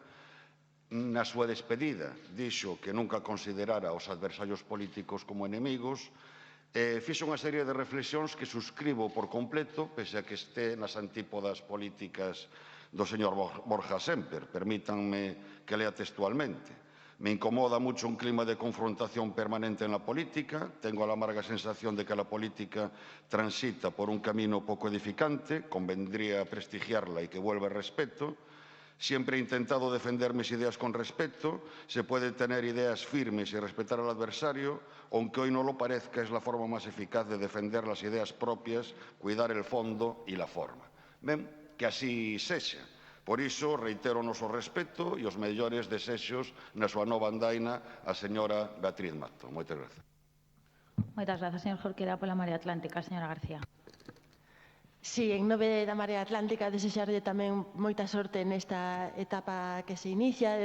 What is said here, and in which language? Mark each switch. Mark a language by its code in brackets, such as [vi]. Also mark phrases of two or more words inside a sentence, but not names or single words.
[gl] Na súa despedida dixo que nunca considerara os adversarios políticos como enemigos, e fixo unha serie de reflexións que suscribo por completo, pese a que este nas antípodas políticas do señor Borja Sémper. Permítanme que lea textualmente. [es] Me incomoda mucho un clima de confrontación permanente en la política. Tengo la amarga sensación de que la política transita por un camino poco edificante. Convendría prestigiarla y que vuelva el respeto. Siempre he intentado defender mis ideas con respeto. Se puede tener ideas firmes y respetar al adversario, aunque hoy no lo parezca, es la forma más eficaz de defender las ideas propias, cuidar el fondo y la forma. [gl] Ben, que así sexa. Por iso, reitero o noso respeto e os mellores desexos na súa nova andaina a señora Beatriz Mato. Moitas grazas. Moitas grazas, señor Jorquera. Pola Marea Atlántica, señora García. Sí, en nome da Marea Atlántica, desexarlle tamén moita sorte nesta etapa que se inicia.